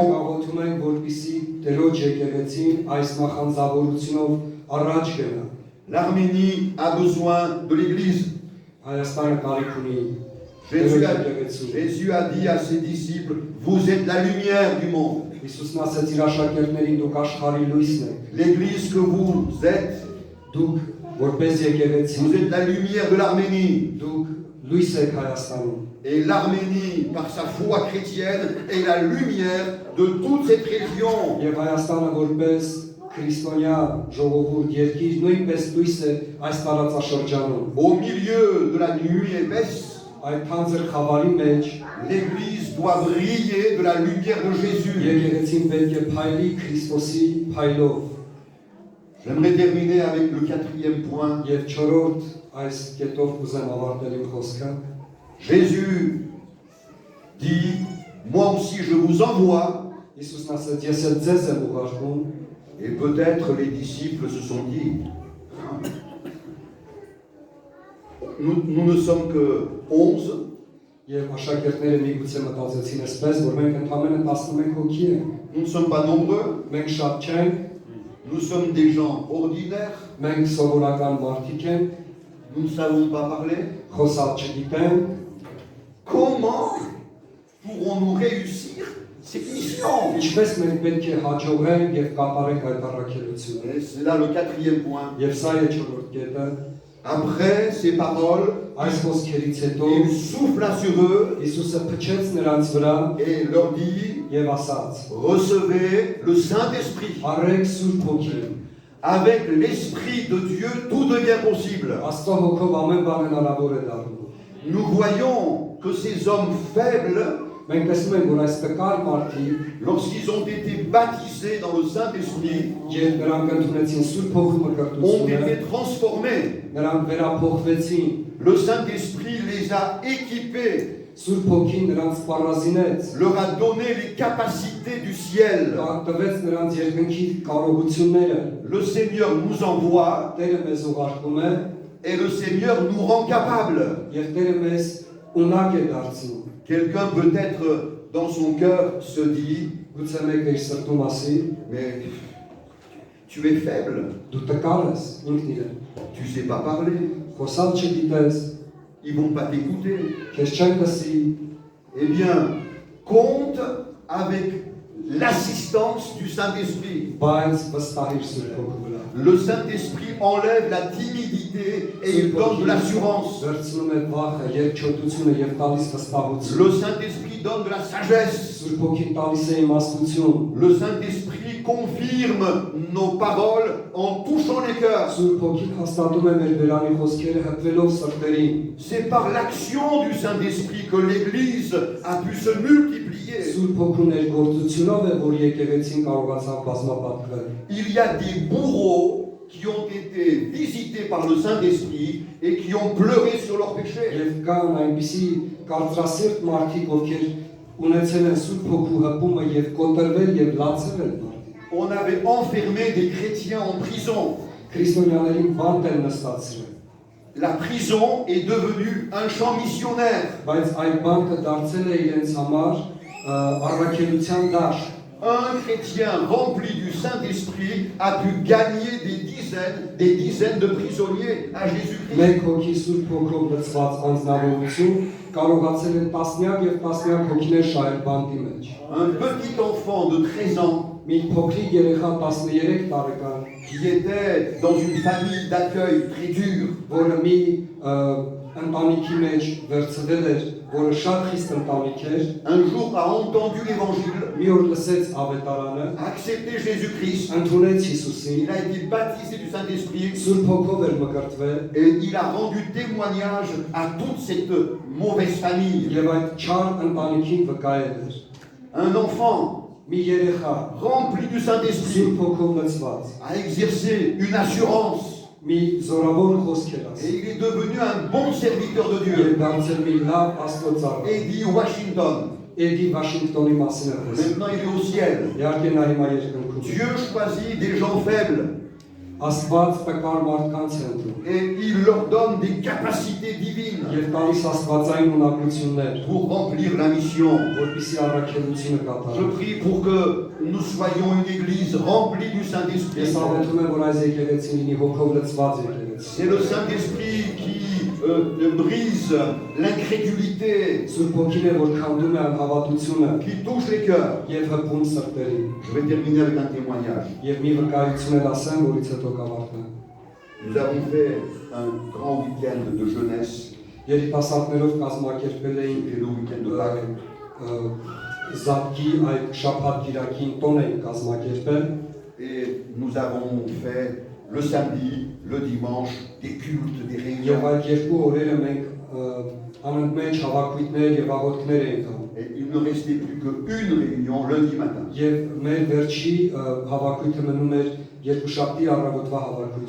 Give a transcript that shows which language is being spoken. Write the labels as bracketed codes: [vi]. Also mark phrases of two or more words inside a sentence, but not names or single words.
[hy] Աղոթում ենք, որպեսզի Տերոջ եկեղեցին այս նախանձավորությունով առաջ գնա։ [fr] L'Arménie a besoin de l'Église. [hy] Հայաստանը կարիք ունի Jésus Տերոջ [fr] a, [hy] եկեղեցու։ [fr] Jésus a dit à ses disciples, vous êtes la lumière du monde. [hy] Հիսուսն ասաց իր աշակերտներին դուք աշխարհի լույսն եք։ [fr] L'Église que vous êtes, [hy] Դուք որպես եկեղեցի [fr] vous êtes la lumière de l'Arménie. [hy] դուք լույս եք Հայաստանում։ [fr] Et l'Arménie, par sa foi chrétienne, est la lumière de toute cette région. [hy] Եվ Հայաստանը որպես քրիստոնյա ժողովուրդ երկիր նույնպես լույս է այս տարածաշրջանում։ [fr] Au milieu de la nuit épaisse, [hy] Այդ թանձր խավարի մեջ [fr] l'Église doit briller de la lumière de Jésus. [hy] եկեղեցին պետք է փայլի Քրիստոսի փայլով։ [fr] J'aimerais terminer avec le quatrième point. [hy] Եվ չորրորդ այս կետով կուզեմ ավարտել իմ խոսքը։ [fr] Jésus dit, moi aussi je vous envoie. [hy] Հիսուսն ասաց, ես էլ ձեզ եմ ուղարկում, [fr] Et peut-être les disciples se sont dit, nous ne sommes que 11, [hy] եւ աշակերտները միգուցե մտածեցին այսպես, որ մենք ընդամենը 11 հոգի ենք։ [fr] nous ne sommes pas nombreux, [hy] Մենք շատ չենք, [fr] nous sommes des gens ordinaires, [hy] մենք սովորական մարդիկ ենք, [fr] nous ne savons pas parler. [hy] խոսալ չգիտենք, [fr] Comment pourrons-nous réussir cette mission? [hy] ինչպես մենք պետք է հաջողենք եւ կատարենք այդ առաքելությունը։ [fr] Et c'est là le quatrième point. [hy] Եվ սա է չորրորդ կետը։ [fr] Après ces paroles, [hy] Այս խոսքերից հետո [fr] il souffla sur eux [hy] Հիսուսը փչեց նրանց վրա [fr] et leur dit, [hy] եւ ասաց. [fr] recevez le Saint-Esprit. [hy] Առեք Սուրբ Հոգին։ [fr] Avec l'Esprit de Dieu, tout devient possible. [hy] Աստծո հոգով ամեն բան հնարավոր է դառնում։ [fr] Nous voyons que ces hommes faibles, [hy] Մենք տեսնում ենք, որ այս տկար մարդիկ, [fr] lorsqu'ils ont été baptisés dans le Saint-Esprit, [hy] երբ նրանք ընդունեցին Սուրբ Հոգու [fr] ont [hy] մկրտությունը, [fr] été transformés. [hy] նրանք վերափոխվեցին։ [fr] Le Saint-Esprit les a équipés, [hy] Սուրբ Հոգին նրանց սպառազինեց, [fr] leur a donné les capacités du ciel. [hy] տվեց նրանց երկնքի կարողությունները։ [fr] Le Seigneur nous envoie [hy] Տերը մեզ ուղարկում է [fr] et le Seigneur nous rend capables. [hy] եւ Տերը մեզ ունակ է դարձնում։ [fr] Quelqu'un peut-être dans son cœur se dit, [hy] Գուցե մեկը իր սրտում ասի, [fr] mais tu es faible, [hy] դու տկար ես ինքն իրեն, [fr] tu sais pas parler, [hy] խոսալ չգիտես, [fr] ils vont pas t'écouter. [hy] քեզ չեն լսի, [fr] Eh bien, compte avec l'assistance du Saint-Esprit. [hy] բայց վստահիր Սուրբ Հոգու վրա։ [fr] Le Saint-Esprit enlève la timidité et il donne de l'assurance. [hy] Վերցնում է վախը, երկչոտությունը եւ տալիս վստահություն։ [fr] Le Saint-Esprit donne de la sagesse. [hy] Սուրբ Հոգին տալիս է իմաստություն։ [fr] Le Saint-Esprit confirme nos paroles en touchant les cœurs. [hy] Սուրբ Հոգին հաստատում է մեր բերանի խոսքերը հպվելով սրտերին։ [fr] C'est par l'action du Saint-Esprit que l'Église a pu se multiplier. [hy] Սուրբ Հոգու ներգործությունով է, որ եկեղեցին կարողացավ բազմապատկվել։ [fr] Il y a des bourreaux qui ont été visités par le Saint-Esprit et qui ont pleuré sur leurs péchés. [hy] Եվ կան այնպիսի կարծրասիրտ մարդիկ, ովքեր ունեցել են Սուրբ Հոգու հպումը եւ կոտրվել եւ լացել են մարդիկ։ [fr] On avait enfermé des chrétiens en prison. [hy] Քրիստոնյաներին բանտ են նստացրել, [fr] La prison est devenue un champ missionnaire. [hy] բայց այդ բանտը դարձել է իրենց համար առաքելության դաշտ։ [fr] un chrétien rempli du Saint-Esprit a pu gagner des dizaines de prisonniers à Jésus-Christ. [hy] Մեկ հոգի Սուրբ Հոգով լցված անձնավորություն կարողացել է տասնյակ եւ տասնյակ հոգիներ շահել բանտի մեջ։ [fr] Un petit enfant de 13 ans [hy] Մի փոքրիկ երեխա 13 տարեկան, [fr] qui était dans une famille d'accueil très dure, [hy] որը մի ընտանիքի մեջ վերցվել էր, որը շատ խիստ ընտանիք էր, [fr] un jour a entendu l'évangile, [hy] մի օր լսեց ավետարանը, [fr] a accepté Jésus-Christ, [hy] ընդունեց Հիսուսին, [fr] il a été baptisé du Saint-Esprit [hy] Սուրբ Հոգով էր մկրտվել [fr] et il a rendu témoignage à toute cette mauvaise famille. [hy] եւ այդ չար ընտանիքին վկայել էր։ [fr] Un enfant [hy] Մի երեխա [fr] rempli du Saint-Esprit [hy] Սուրբ Հոգով լցված, [fr] a exercé une assurance [hy] մի զորավոր խոսք էր [fr] et [hy] ասել [fr] il est devenu un bon serviteur de [hy] եւ [fr] Dieu. [hy] դարձել մի լավ աստվածառ։ Eddie Washington, Էդի Վաշինգտոնի մասին է խոսքը։ [fr] maintenant il est au ciel. [hy] Իհարկե նա հիմա երկնքում է։ [fr] Dieu choisit des gens faibles [hy] Աստված տկար մարդկանց է ընտրում [fr] et il leur donne des capacités divines [hy] եւ տալիս աստվածային ունակություններ, [fr] pour remplir la mission. [hy] որպեսզի առաքելությունը [fr] Je [hy] կատարի։ [fr] prie pour que nous soyons une église remplie du Saint-Esprit. [hy] Ես աղոթում եմ, որ այս եկեղեցին լինի հոգով լցված եկեղեցի։ [fr] C'est le Saint-Esprit qui brise l'incrédulité, [hy] Սուրբ Հոգին է, որ քանդում է անհավատությունը [fr] qui touche les cœurs. [hy] եւ հպում սրտերին։ [fr] Je vais terminer avec un témoignage. [hy] Եվ մի վկայություն էլ ասեմ, որից հետո կավարտեմ։ [fr] Nous avons fait un grand week-end de jeunesse [hy] Երիտասարդներով կազմակերպել էին [fr] et le week-end de Pâques. [hy] Զատկի այդ շաբաթ գիրակին տոն էին կազմակերպել [fr] Et nous avons fait le samedi, le dimanche, des cultes, des [hy] եւ [fr] réunions. [hy] այդ երկու օրերը մենք անընդմեջ հավաքույթներ եւ աղոթքներ էինք անում։ [fr] Et il ne restait plus qu'une réunion lundi matin. [hy] Եվ մեր վերջի հավաքույթը մնում էր երկուշաբթի առավոտվա հավաքույթը։